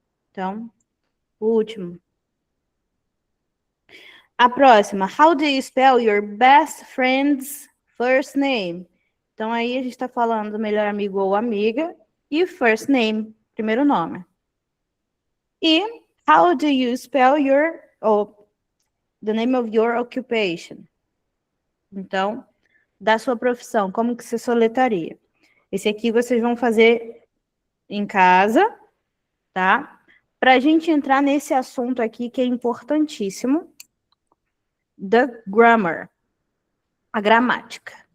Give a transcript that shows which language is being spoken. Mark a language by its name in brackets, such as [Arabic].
[Portuguese] Então, o último. A próxima, [English] how do you spell your best friend's first name? [Portuguese] Então, aí a gente está falando do melhor amigo ou amiga e first name, primeiro nome. [English] E how do you spell the name of your occupation? [Portuguese] Então, da sua profissão, como que você soletraria? Esse aqui vocês vão fazer em casa, tá? Para a gente entrar nesse assunto aqui que é importantíssimo, the grammar, a gramática.